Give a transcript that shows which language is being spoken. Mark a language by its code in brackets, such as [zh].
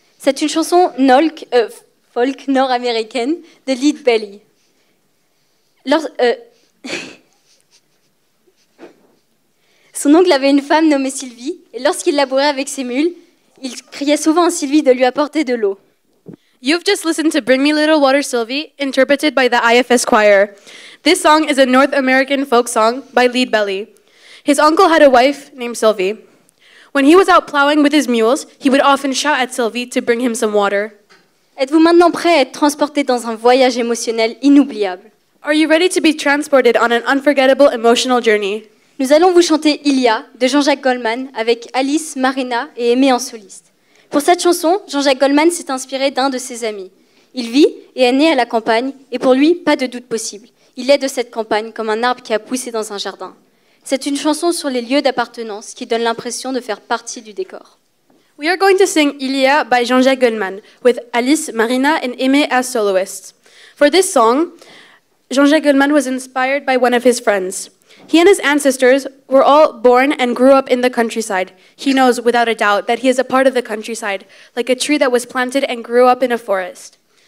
[fr] C'est une chanson folk nord-américaine de Lead Belly. Son oncle avait une femme nommée Sylvie, et lorsqu'il labourait avec ses mules, il criait souvent à Sylvie de lui apporter de l'eau. [en] You've just listened to Bring Me Little Water Sylvie, interpreted by the IFS Choir. This song is a North American folk song by Lead Belly. His uncle had a wife named Sylvie. When he was out plowing with his mules, he would often shout at Sylvie to bring him some water. [fr] Êtes-vous maintenant prêt à être transporté dans un voyage émotionnel inoubliable? [en] Are you ready to be transported on an unforgettable emotional journey? [fr] Nous allons vous chanter Ilia de Jean-Jacques Goldman avec Alice, Marina et Aimé en soliste. Pour cette chanson, Jean-Jacques Goldman s'est inspiré d'un de ses amis. Il vit et est né à la campagne et pour lui, pas de doute possible. Il est de cette campagne comme un arbre qui a poussé dans un jardin. C'est une chanson sur les lieux d'appartenance qui donne l'impression de faire partie du décor. [en] We are going to sing Ilia by Jean-Jacques Goldman with Alice, Marina and Aimé as soloists. For this song, Jean-Jacques Goldman was inspired by one of his friends. He and his ancestors were all born and grew up in the countryside. He knows without a doubt that he is a part of the countryside, like a tree that was planted and grew up in a forest.